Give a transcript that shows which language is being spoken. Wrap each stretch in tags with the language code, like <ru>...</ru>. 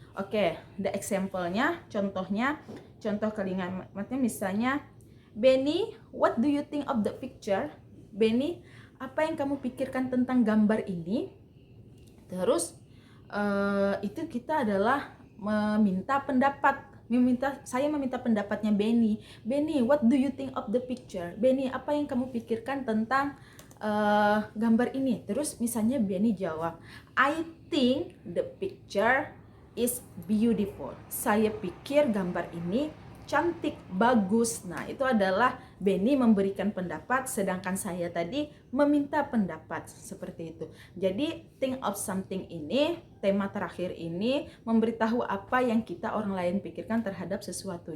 <en>Oke, the example-nya,</en> <id>contoh kalimatnya misalnya,</id> <en>Benny, what do you think of the picture?</en> <id>Benny, apa yang kamu pikirkan tentang gambar ini? Terus itu kita adalah meminta pendapat. Saya meminta pendapatnya Benny.</id> <en>Benny, what do you think of the picture?</en> <id>Benny, apa yang kamu pikirkan tentang gambar ini? Terus misalnya Benny jawab,</id> <en>I think the picture is beautiful.</en> <id>Saya pikir gambar ini cantik, bagus. Nah, itu adalah Benny memberikan pendapat, sedangkan saya tadi meminta pendapat, seperti itu. Jadi</id> <en>think of something</en> <id>ini, tema terakhir ini memberitahu apa yang kita orang lain pikirkan terhadap sesuatu.</id>